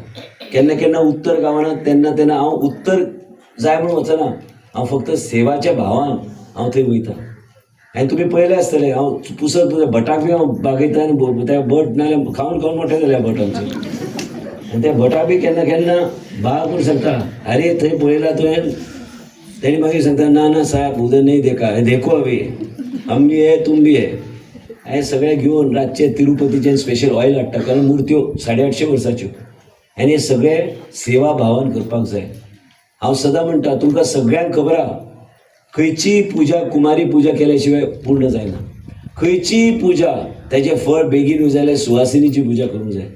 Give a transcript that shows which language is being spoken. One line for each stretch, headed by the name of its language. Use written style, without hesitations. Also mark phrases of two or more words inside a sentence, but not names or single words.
Konkani: केन्ना केन्ना उत्तर गावना, तेन्ना हांव उत्तर जाय म्हणून वचना, हांव फक्त सेवाच्या भावान हांव थंय वयतां. आनी तुमी पळयलें आसतलें हांव पुसत भटाक बी हांव बागयता आनी त्या भट नाल्यार खावन खावन मोठे जाल्या भट आमचे आनी त्या भटाक बी केन्ना केन्ना बाग म्हूण सांगता अरे थंय पळयला तुवें तेणी मागीर सांगता ना ना साहेब उदक नाही
Hindi: देखा देखो अभी हम भी है तुम भी है
Konkani: हे सगळे घेवन रातचे तिरुपतीचे
English: special oil
Konkani: हाडटा कारण मुर्त्यो 850 वर्साच्यो आनी हे सगळे सेवा भावान करपाक जाय. हांव सदां म्हणटा तुमकां सगळ्यांक खबर आहा खंयची पुजा कुमारी पुजा केल्या शिवाय पूर्ण जायना. खंयची पुजा तेजें फळ बेगीन येवं जाल्यार सुवासिनीची पुजा करूंक जाय.